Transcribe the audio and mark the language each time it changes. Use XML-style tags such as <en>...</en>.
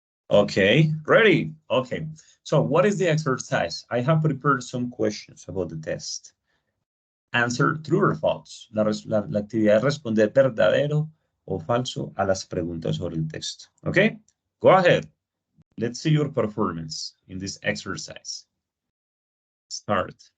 <en>Okay, ready? Okay, so what is the exercise? I have prepared some questions about the test. Answer true or false.</en> <es>La actividad es responder verdadero o falso a las preguntas sobre el texto.</es> <en>Okay, go ahead. Let's see your performance in this exercise. Start.</en>